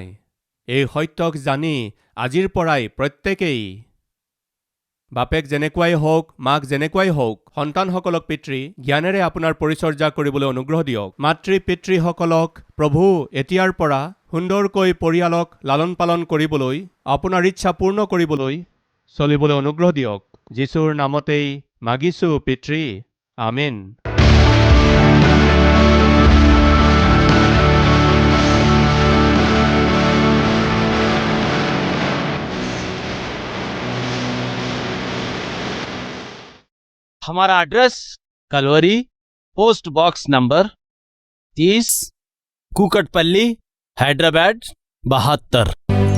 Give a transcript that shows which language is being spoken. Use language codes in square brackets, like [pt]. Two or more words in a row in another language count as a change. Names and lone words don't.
[as] এই সত্যক জানি আজিৰ পৰাই প্ৰত্যেকেই বাপেক যেনেকুৱাই হওক মাক যেনেকুৱাই হওক সন্তানসকলক পিতৃ জ্ঞানেৰে আপোনাৰ পৰিচৰ্যা কৰিবলৈ অনুগ্ৰহ দিয়ক। মাতৃ পিতৃসকলক প্ৰভু এতিয়াৰ পৰা সুন্দৰকৈ পৰিয়ালক লালন পালন কৰিবলৈ আপোনাৰ ইচ্ছা পূৰ্ণ কৰিবলৈ চলিবলৈ অনুগ্ৰহ দিয়ক। যীশুৰ নামতেই মাগিছো পিতৃ, আমেন। [hi] हमारा एड्रेस कलवरी, पोस्ट बॉक्स नंबर 30, कुकटपल्ली, हैदराबाद 72।